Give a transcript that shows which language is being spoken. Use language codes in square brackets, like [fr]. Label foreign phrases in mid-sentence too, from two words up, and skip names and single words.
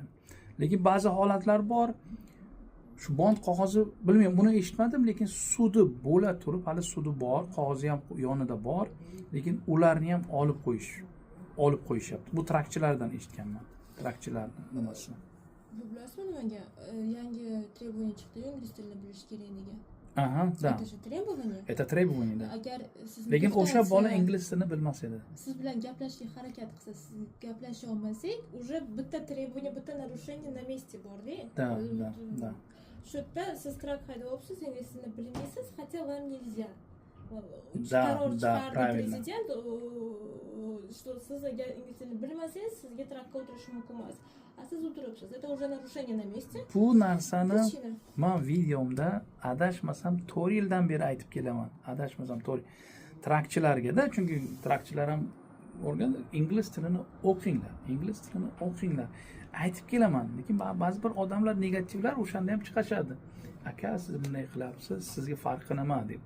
[uz] Lekin ba'zi holatlar bor, shu bond qog'ozi, bilmayman, buni eshitmadim, lekin sudi bo'la turib, hali sudi bor, qog'ozi ham yonida bor, lekin ularni ham olib qo'yishyapti. Bu trakchilardan eshitganman. Trakchilar nimasi? Bilasizmi nimaga? Yangi требование chiqdi, ingliz tilini bilish kerak degan. Aha, da. [ru] Это же требование. Это требование, да. [uz] Agar siz Lekin o'sha bola ingliz tilini bilmas edi. Siz bilan gaplashishga harakat qilsa, siz gaplasha olmasak, уже bitta требование, bitta [ru] нарушение на месте [uz] bor-da. Da. Shu yerda siz trak haydayapsiz, ingliz tilini bilmaysiz, [ru] хотя вам нельзя. Да, правильно. [uz] Президент, что siz agar ingliz tilini bilmasangiz, sizga trakka o'tirish mumkin emas. A siz o'tiribsiz. [ru] Это уже нарушение на месте. [uz] Bu narsani men videomda adashmasam 4 yildan beri aytib kelaman. Adashmasam 4. Trakchilarga-da, chunki trakchilar ham o'rgan ingliz tilini o'qinglar. Aytib kelaman. Lekin ba'zi bir odamlar negativlar o'shanda ham chiqashadi. Aka, siz bunday qilyapsiz, sizga farqi nima debdi.